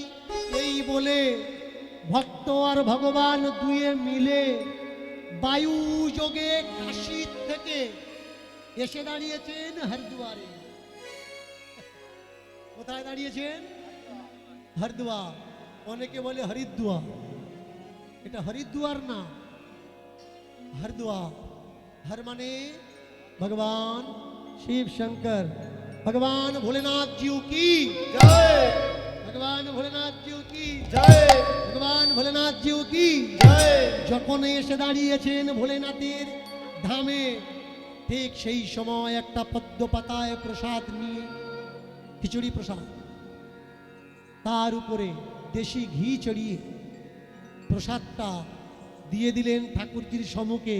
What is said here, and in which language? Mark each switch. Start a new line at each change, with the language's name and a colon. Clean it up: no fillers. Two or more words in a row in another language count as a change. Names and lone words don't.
Bangla: এই বলে ভক্ত আর ভগবান দুয়ে মিলে বায়ু যোগে কাশী থেকে এসে দাঁড়িয়েছেন হরিদ্বারে। কোথায় দাঁড়িয়েছেন? হরিদ্বার। অনেকে বলে হরিদ্বার, এটা হরিদ্বার না,
Hindi: हरिद्वार। हर माने भगवान शिव शंकर, भगवान भोलेनाथ जी की जय, भगवान भोलेनाथ जी की जय, भगवान भोलेनाथ जी की जय।
Bangla: যখন এসে দাঁড়িয়েছেন ভোলেনাথের ধামে, ঠিক সেই সময় একটা পদ্ম পাতায় প্রসাদ নিয়ে, খিচুড়ি প্রসাদ, তার উপরে দেশি ঘি চড়িয়ে প্রসাদটা দিয়ে দিলেন ঠাকুরজির সম্মুখে।